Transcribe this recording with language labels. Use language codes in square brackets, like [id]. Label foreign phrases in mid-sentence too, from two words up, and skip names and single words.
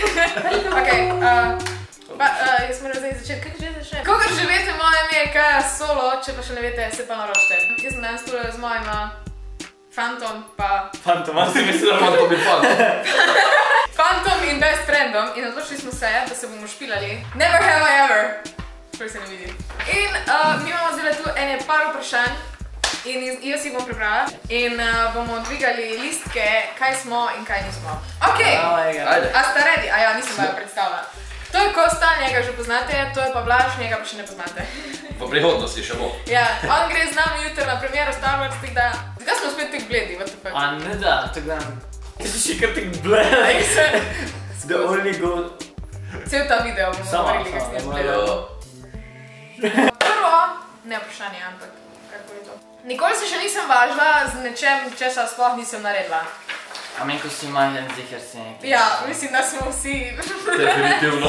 [sl] Okej, jaz moram zdaj začeti. Kako že začnem? Kakor že veste, moje ime je Kaja Solo, če pa še ne veste, se pa naročite. Jaz sem danes tukaj z mojima Fantom pa... Fantom, a si mislila? Fantom in Fantom. Fantom in [en] best friendom [sl] in odločili smo se, da se bomo špilali. [en] Never have I ever. [sl] Prvi se ne vidi. In mi imamo zdaj tu ene par vprašanj in jaz jih bom prebrala in bomo dvigali listke, kaj smo in kaj nismo. Okej, a sta ready? A ja, nisem bajo predstavila. To je Kosta, njega že poznate, to je pa Blaž, njega pa še ne poznate. V prihodnosti še bo. Ja, on gre z nami jutri na premiero Star Wars, tako da... Zakaj smo spet tak bledi, [en] what the fuck? [sl] A ne da, tako da... Ti si še kar tak bled. [en] The only go... [sl] Cel ta video bomo govorili, kak ste zgledali. Prvo, ne vprašanje, ampak kako je to. Nikoli se še nisem važila z nečem, česa sploh nisem naredila. A meni, ko si majhen, ziher si nekaj. Ja, mislim, da smo vsi... Definitivno.